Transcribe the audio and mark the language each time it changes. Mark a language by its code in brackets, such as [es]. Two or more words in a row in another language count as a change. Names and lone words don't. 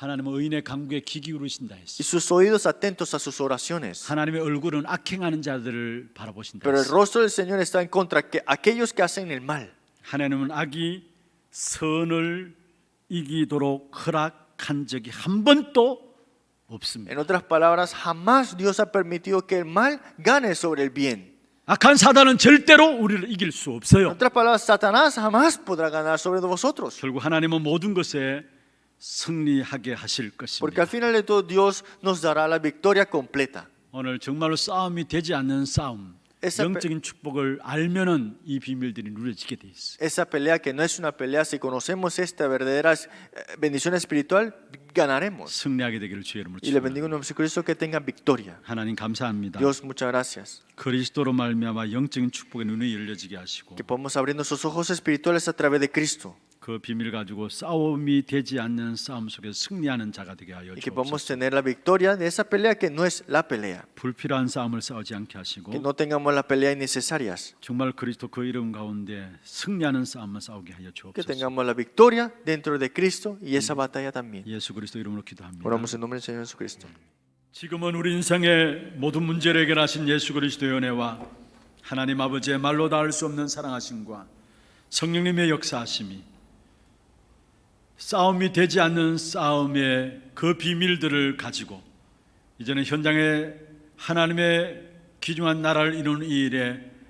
[ko] 하나님은 의인의 간구에 귀 기울이신다 y 했어. [es] sus oídos atentos a sus oraciones. [ko] 하나님의 얼굴은 악행하는 자들을 바라보신다 [es] Pero el [ko] 했어. [es] rostro del Señor está en contra de aquellos que hacen el mal. [ko] 하나님은 악이 선을 이기도록 허락한 적이 한 번도 없습니다. [es] En otras palabras, jamás Dios ha permitido que el mal gane sobre el bien. [ko] 악한 사단은 절대로 우리를 이길 수 En 없어요. [es] otras palabras, Satanás jamás podrá ganar sobre vosotros. [ko] 결국 하나님은 모든 것에 승리하게 하실 [es] Porque al [ko] 것입니다. [es] final de todo Dios nos dará la victoria completa. [ko] 오늘 정말로 싸움이 되지 않는 싸움, esa 영적인 축복을 알면은 이 비밀들이 누려지게 돼 있어. [es] Esa pelea que no es una pelea, si conocemos esta verdadera bendición espiritual, ganaremos. [ko] 승리하게 되기를 주의 이름으로 [es] Y le [ko] 축원합니다. [es] bendigo en nombre de Jesucristo que tengan victoria. [ko] 하나님 감사합니다. [es] Dios, muchas gracias. [ko] 그리스도로 말미암아 영적인 축복의 눈이 열려지게 하시고 [es] Que podamos abrir nuestros ojos espirituales a través de Cristo. [ko] 그 비밀 가지고 싸움이 되지 않는 싸움 속에서 승리하는 자가 되게 하여 [es] Y que podamos [ko] 주옵소서. [es] tener la victoria de esa pelea que no es la pelea. [ko] 불필요한 싸움을 싸우지 않게 하시고 [es] Que no tengamos las peleas innecesarias. [ko] 정말 그리스도 그 이름 가운데 승리하는 싸움만 싸우게 하여 Que 주옵소서. [es] tengamos la victoria dentro de Cristo y esa batalla también. [ko] 예수 그리스도 이름으로 기도합니다. [es] Oramos en nombre del Señor Jesucristo. [ko] 지금은 우리 인생의 모든 문제를 해결하신 예수 그리스도의 은혜와 하나님 아버지의 말로 닿을 수 없는 사랑하심과 성령님의 역사하심이 싸움이 되지 않는 싸움의 그 비밀들을 가지고 이제는 현장에 하나님의 귀중한 나라를 이루는 이 일에